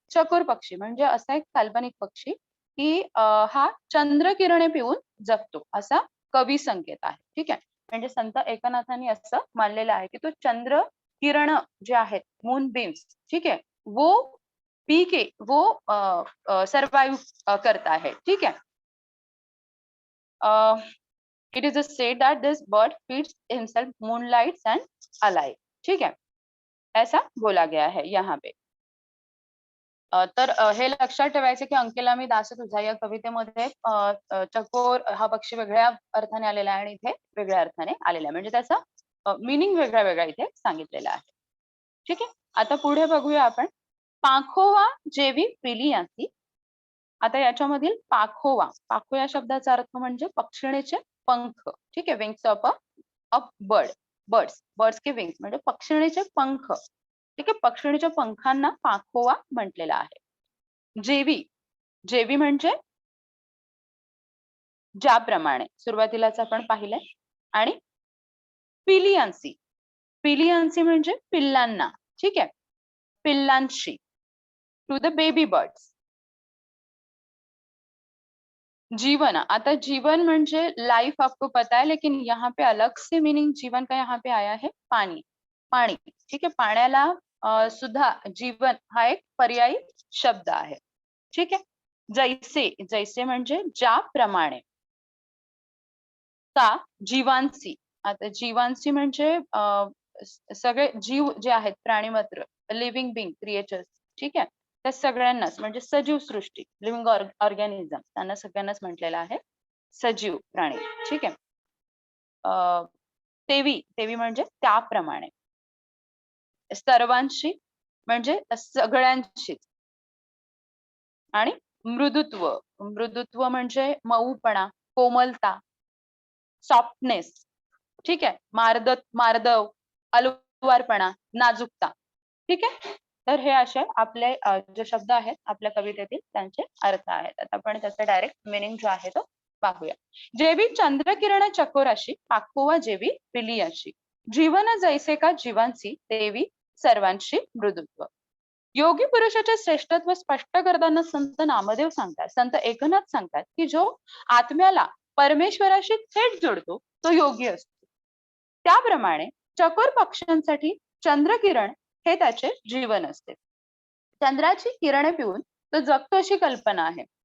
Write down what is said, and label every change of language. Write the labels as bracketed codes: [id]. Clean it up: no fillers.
[mr] चकोर पक्षी म्हणजे असा एक काल्पनिक पक्षी की हा चंद्र किरणे पिऊन जगतो असा कवी संकेत आहे. ठीक आहे, म्हणजे संत एकनाथांनी असं मानलेलं आहे की तो चंद्र किरण जे आहेत, मून बीम्स, [hi] ठीक है, वो पी के वो सर्वाइव करता है. ठीक है, [en] It is said that this bird feeds himself moonlights and alive. [hi] ठीक है, ऐसा बोला गया है यहाँ पे. [mr] तर हे लक्षात ठेवायचं की अंकेला मी दास तुझा या कवितेमध्ये चकोर हा पक्षी वेगळ्या अर्थाने आलेला आहे आणि इथे वेगळ्या अर्थाने आलेला आहे, म्हणजे त्याचा मीनिंग वेगळा वेगळा इथे सांगितलेला आहे. ठीक आहे, आता पुढे बघूया आपण पाखोवा जेवी पिलियांसी. आता याच्यामधील पाखोवा, पाखो या शब्दाचा अर्थ म्हणजे पक्षिणीचे पंख. ठीक आहे, [en] Wings of a bird. [hi] Birds के विंग्स [mr] म्हणजे पक्षिणीचे पंख. ठीक आहे, पक्षिणीच्या पंखांना पाखोवा म्हटलेला आहे. जेवी जेवी म्हणजे ज्याप्रमाणे सुरुवातीलाच आपण पाहिलंय. आणि पिलियांसी पिलियांसी म्हणजे पिल्लांना. ठीक आहे, पिल्लांशी, [en] To the baby birds. [hi] जीवन, [mr] आता जीवन म्हणजे [hi] लाइफ आपको पता है, लेकिन यहाँ पे अलग से मीनिंग जीवन का यहाँ पे आया है पानी. [mr] पाणी. [hi] ठीक है, [mr] पाण्याला सुद्धा जीवन हा एक पर्यायी शब्द आहे. ठीक आहे, जैसे जैसे म्हणजे ज्याप्रमाणे. का जीवांसी, आता जीवांसी म्हणजे सगळे जीव जे आहेत प्राणीमात्र, [en] Living being creatures. [mr] ठीक आहे, त्या सगळ्यांनाच म्हणजे सजीव सृष्टी, [en] living organism, [mr] त्यांना सगळ्यांनाच म्हटलेलं आहे सजीव प्राणी. ठीक आहे, तेवी तेवी म्हणजे त्याप्रमाणे. सर्वांशी म्हणजे सगळ्यांशी. आणि मृदुत्व, मृदुत्व म्हणजे मऊपणा, कोमलता, सॉफ्टनेस. ठीक आहे, मार्दव, अलवारपणा, नाजूकता. ठीक आहे, तर हे असे आपले जे शब्द आहेत आपल्या कवितेतील त्यांचे अर्थ आहेत. आता आपण त्याचा डायरेक्ट मिनिंग जो आहे तो पाहूया. जेवी चंद्रकिरण चकोराशी पाखोवा जेवी पिलियाशी. जीवन जैसे का जीवांसी तेवी सर्वांशी मृदुत्व. योगी पुरुषाचे श्रेष्ठत्व स्पष्ट करताना संत नामदेव सांगतात, संत एकनाथ सांगतात की जो आत्म्याला परमेश्वराशी थेट जोडतो तो योगी असतो. त्याप्रमाणे चकोर पक्ष्यांसाठी चंद्रकिरण हे त्याचे जीवन असते. चंद्राची किरणे पिऊन तो जगतो अशी कल्पना आहे.